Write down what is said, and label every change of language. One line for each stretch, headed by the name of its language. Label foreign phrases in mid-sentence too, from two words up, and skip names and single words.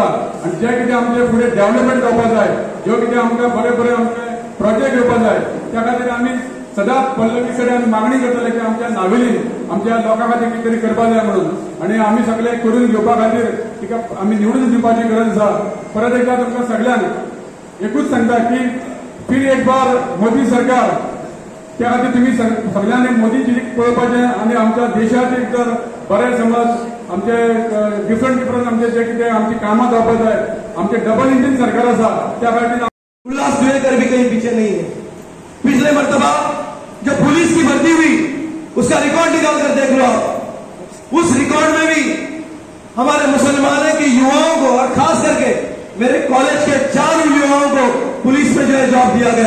Konkani: आनी जे कितें आमचे फुडें डेव्हलपमेंट जावपाक जाय, ज्यो कितें आमकां बरे बरे आमचे प्रोजेक्ट येवपाक जाय, त्या खातीर आमी सदांच पल्लवी कडेन मागणी करतले की आमच्या नावेलीन आमच्या लोकां खातीर कितें तरी करपाक जाय म्हणून. आनी आमी सगळे करून घेवपा खातीर तिका आमी निवडून दिवपाची गरज आसा. परत एकदा तुमकां सगळ्यांक एकूच सांगता की
Hindi: फिर एक बार मोदी सरकार,
Konkani: त्या खातीर तुमी सगळ्यांनी मोदीजी पळोवपाचें आनी आमच्या देशाचे जर बरें समज आमचे डिफरंट आमचे जे कितें आमची कामां जावपाक जाय, आमचे
English: double engine
Konkani: सरकार आसा त्या खातीर
Hindi: उल्लास सुवेकर भी कहीं पीछे नहीं है. पिछले मर्तबा जब पुलिस की भर्ती हुई उसका रिकॉर्ड निकाल कर देख लो आप. उस रिकॉर्ड में भी हमारे मुसलमानों के युवाओं को और खास करके मेरे कॉलेज के 4 युवाओं को पुलिस में जो है जॉब दिया गया.